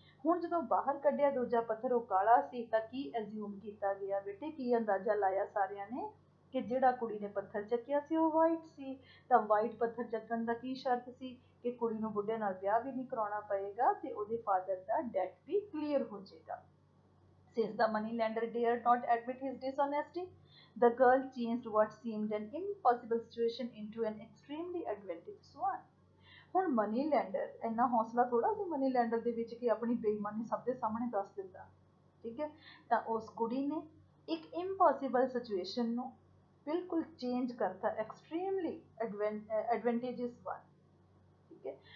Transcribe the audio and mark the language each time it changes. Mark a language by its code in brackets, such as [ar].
[pa] ਹੁਣ ਜਦੋਂ ਬਾਹਰ ਕੱਢਿਆ ਦੂਜਾ ਪੱਥਰ ਉਹ ਕਾਲਾ ਸੀ ਤਾਂ ਕੀ ਐਜ਼ਿਊਮ ਕੀਤਾ ਗਿਆ ਬੇਟੇ, ਕੀ ਅੰਦਾਜ਼ਾ ਲਾਇਆ ਸਾਰਿਆਂ ਨੇ ਕਿ ਜਿਹੜਾ ਕੁੜੀ ਨੇ ਪੱਥਰ ਚੱਕਿਆ ਸੀ ਉਹ ਵਾਈਟ ਸੀ, ਤਾਂ ਵਾਈਟ ਪੱਥਰ ਚੱਕਣ ਦਾ ਕੀ ਸ਼ਰਤ ਸੀ ਕਿ ਕੁੜੀ ਨੂੰ ਬੁੱਢੇ ਨਾਲ ਵਿਆਹ ਵੀ ਨਹੀਂ ਕਰਾਉਣਾ ਪਏਗਾ ਤੇ ਉਹਦੇ father ਦਾ that we clear ਹੋ ਜਾਏਗਾ। [en] Since the moneylender dared not admit his dishonesty, the girl changed what seemed an impossible situation into an extremely advantageous one. [pa] ਹੁਣ ਮਨੀ ਲੈਂਡਰ ਇੰਨਾ ਹੌਸਲਾ ਥੋੜਾ ਸੀ ਮਨੀ ਲੈਂਡਰ ਦੇ ਵਿੱਚ ਕਿ ਆਪਣੀ ਬੇਈਮਾਨੀ ਸਭ ਦੇ ਸਾਹਮਣੇ ਦੱਸ ਦਿੰਦਾ, ਠੀਕ ਹੈ, ਤਾਂ ਉਸ ਕੁੜੀ ਨੇ ਇੱਕ ਇੰਪੋਸੀਬਲ ਸਿਚੁਏਸ਼ਨ ਨੂੰ ਬਿਲਕੁਲ ਚੇਂਜ ਕਰਤਾ, ਐਕਸਟ੍ਰੀਮਲੀ ਐਡਵਾਂਟੇਜਸ ਵਨ, ਠੀਕ ਹੈ।